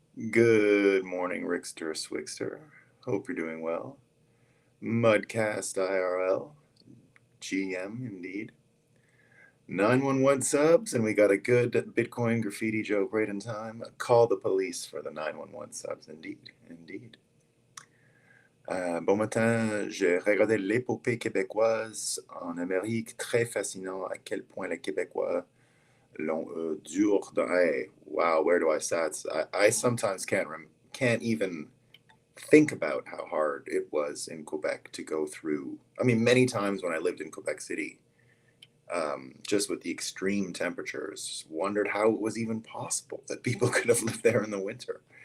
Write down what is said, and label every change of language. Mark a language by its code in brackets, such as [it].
[en] Good morning, Rickster Swigster. Hope you're doing well. Mudcast IRL. GM, indeed. 911 subs, and we got a good Bitcoin graffiti joke right in time. Call the police for the 911 subs, indeed. Indeed. [fr] Bon matin, j'ai regardé l'épopée québécoise en Amérique, très fascinant à quel point les Québécois l'ont dur. [en] Hey, wow, where do I start? I sometimes can't even think about how hard it was in Quebec to go through. I mean, many times when I lived in Quebec City, just with the extreme temperatures, wondered how it was even possible that people could have lived there in the winter.